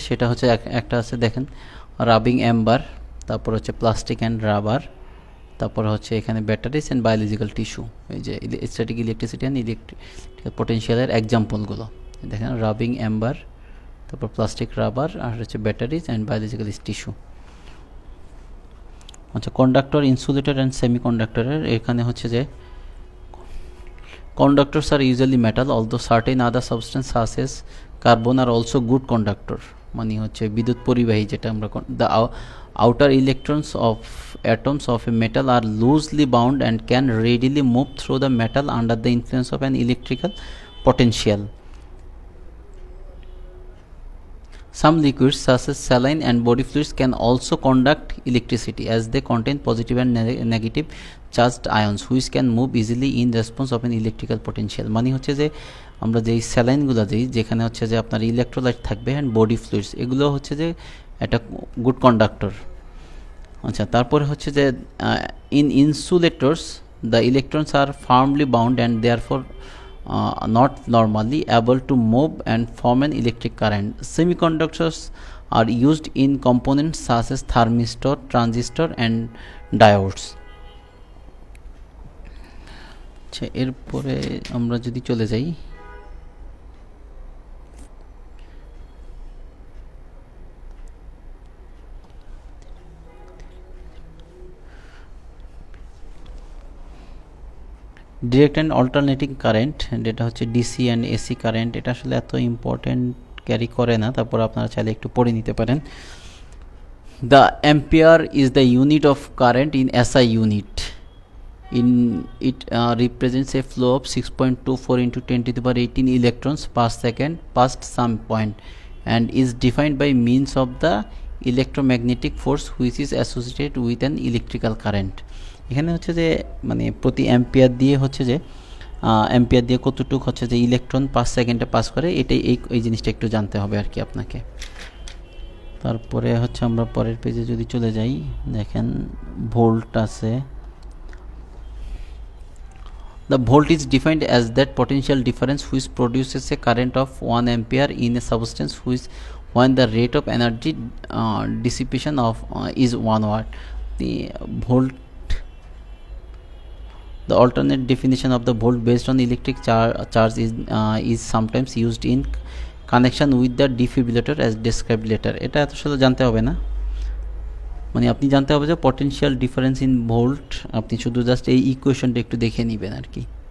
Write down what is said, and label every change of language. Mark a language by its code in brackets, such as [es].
[bn] সেটা হচ্ছে একটা আছে দেখেন রাবিং এম্বার, তারপর হচ্ছে প্লাস্টিক অ্যান্ড রাবার, তারপর হচ্ছে এখানে ব্যাটারিজ অ্যান্ড বায়োলজিক্যাল টিস্যু। এই যে স্ট্যাটিক ইলেকট্রিসিটি অ্যান্ড ইলেকট্রিক্যাল পটেনশিয়ালের এক্সাম্পলগুলো দেখেন, রাবিং এম্বার, তারপর প্লাস্টিক রাবার, আর হচ্ছে ব্যাটারিজ অ্যান্ড বায়োলজিক্যাল টিস্যু। আচ্ছা, কন্ডাক্টর, ইনসুলেটর অ্যান্ড সেমিকন্ডাক্টরের এখানে হচ্ছে যে [en] conductors are usually metal, although certain other substances such as carbon are also good conductor. [bn] মানে হচ্ছে বিদ্যুৎ পরিবাহী যেটা আমরা [en] the outer electrons of atoms of a metal are loosely bound and can readily move through the metal under the influence of an electrical potential. Some liquids such as saline and body fluids can also conduct electricity as they contain positive and negative charged ions which can move easily in response of an electrical potential. [bn] মানে হচ্ছে যে আমরা যেই স্যালাইনগুলো দিই যেখানে হচ্ছে যে আপনার ইলেকট্রোলাইট থাকবে অ্যান্ড বডি ফ্লুইডস, এগুলো হচ্ছে যে একটা গুড কন্ডাক্টর। আচ্ছা, তারপরে হচ্ছে যে [en] In insulators the electrons are firmly bound and therefore not normally able to move and form an electric current. Semiconductors are used in components such as thermistor, transistor and diodes. [bn] আচ্ছা, এরপরে আমরা যদি চলে যাই ডিরেক্ট অ্যান্ড অল্টারনেটিং কারেন্ট, যেটা হচ্ছে DC and AC current, এটা আসলে এত ইম্পর্টেন্ট ক্যারি করে না, তারপর আপনারা চাইলে একটু পড়ে নিতে পারেন। [en] The ampere is the unit of current in SI unit. In it represents a flow of 6.24 into 10 to the power 18 electrons per second past some point and is defined by means of the electromagnetic force which is associated with an electrical current. [bn] এখানে হচ্ছে যে মানে প্রতি ampere দিয়ে হচ্ছে যে ampere দিয়ে কতটুকু হচ্ছে যে ইলেকট্রন পার সেকেন্ডে পাস করে, এটাই এই জিনিসটা একটু জানতে হবে আর কি আপনাকে। তারপরে হচ্ছে আমরা পরের পেজে যদি চলে যাই, দেখেন ভোল্ট আছে। [en] The volt is defined as that potential difference which produces a current of 1 ampere in a substance which when the rate of energy dissipation of is 1 watt. The volt, the alternate definition of the volt based on electric charge is sometimes used in connection with the defibrillator as described later. [bn] এটা আসলে জানতে হবে না, মানে আপনি জানতে হবে যে [en] potential difference in volt, [bn] আপনি শুধু জাস্ট এই ইকুয়েশনটা একটু দেখে নেবেন আর কি।